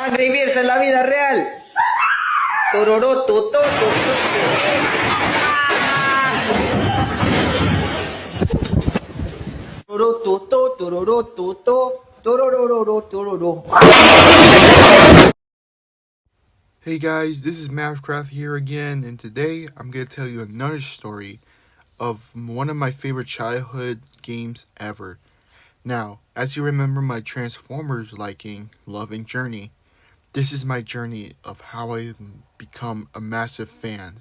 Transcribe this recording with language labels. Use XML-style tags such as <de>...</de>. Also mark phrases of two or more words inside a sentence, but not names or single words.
<es>Angry Birds en la vida real. Tororó, toto, tororó, toto, tororó, toto, tororó, tororó.</es> <en>Hey guys, this is Mavcraft here again, and today I'm going to tell you another story of one of my favorite childhood games ever. Now, as you remember my Transformers loving journey, this is my journey of how I become a massive fan.</en>